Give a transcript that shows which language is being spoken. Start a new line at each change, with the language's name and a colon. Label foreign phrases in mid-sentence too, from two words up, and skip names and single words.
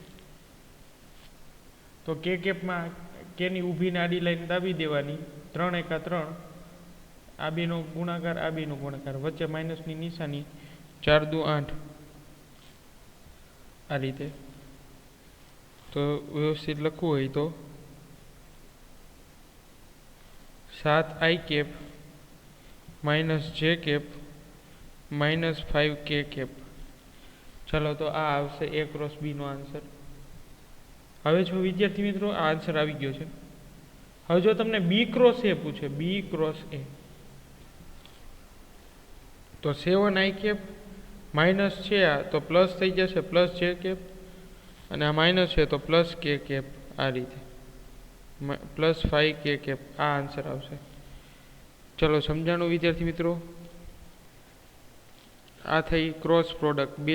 Gujarati: તો k કેપમાં કેની ઊભીને આડી લાઈન દાબી દેવાની. 3 × 3 આ બેનો ગુણાકાર આ બેનો ગુણાકાર, વચ્ચે માઇનસની નિશાની, 4 દુ 8 આ રીતે. તો વ્યવસ્થિત લખવું હોય તો
English: 7i cap -j cap -5k cap.
Gujarati: ચાલો તો આ આવશે
English: a cross b
Gujarati: નો આન્સર. હવે જો વિદ્યાર્થી મિત્રો આ આન્સર આવી ગયો છે. હવે જો તમને
English: b cross a
Gujarati: પૂછે,
English: b cross a,
Gujarati: તો
English: 7i cap minus
Gujarati: છે આ તો પ્લસ થઈ જશે
English: plus j cap,
Gujarati: અને આ માઇનસ છે તો
English: plus k cap
Gujarati: આ રીતે
English: +5k cap
Gujarati: આ આન્સર આવશે. ચલો સમજાણું વિદ્યાર્થી મિત્રો. આ થઈ
English: cross product.